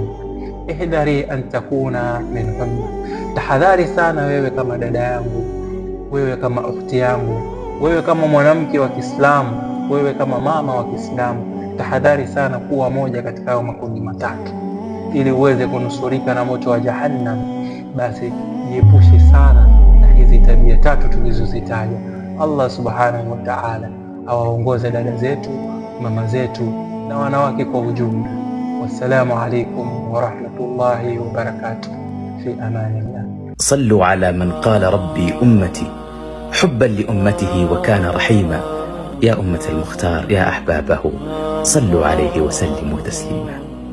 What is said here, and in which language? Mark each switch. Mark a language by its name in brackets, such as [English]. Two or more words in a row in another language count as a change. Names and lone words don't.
[Arabic] احذري أن تكوني منهن, [Swahili] tahadhari sana wewe kama dada yangu, wewe kama ukhti yangu, wewe kama mwanamke wa Kiislamu, wewe kama mama wa Kiislamu, tahadhari sana kuwa moja katika hayo makundi matatu, ili uweze kunusurika na moto wa Jahannam. Basi jiepushe sana na hizi tabia tatu tulizozitaja. Allah [Arabic] سبحانه وتعالى [Swahili] awaongoze dada zetu, mama zetu na wanawake kwa ujumla. [Arabic] والسلام عليكم ورحمة الله وبركاته. في أمان الله. صلوا على من قال ربي أمتي حبا لأمته وكان رحيما. يا أمة المختار يا أحبابه، صلوا عليه وسلموا تسليما.